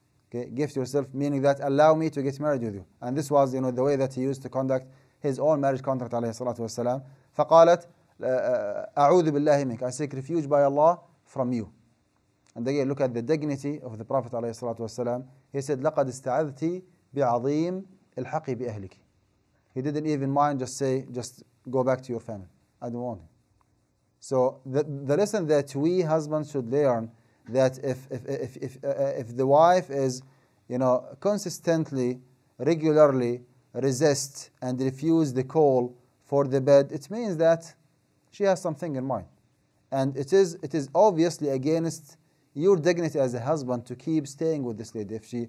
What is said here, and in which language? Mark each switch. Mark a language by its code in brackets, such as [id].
[en] Okay, gift yourself, meaning that allow me to get married with you. And this was, the way that he used to conduct his own marriage contract ﷺ. [ar] فقالت أعوذ بالله منك, [en] I seek refuge by Allah from you. And again, look at the dignity of the Prophet ﷺ. He said, [ar] لقد استعذت بعظيم الحق بأهلك. [en] He didn't even mind, just go back to your family. I don't want him. So the lesson that we husbands should learn, that if the wife is, consistently, regularly resist and refuse the call for the bed, it means that she has something in mind, and it is obviously against your dignity as a husband to keep staying with this lady.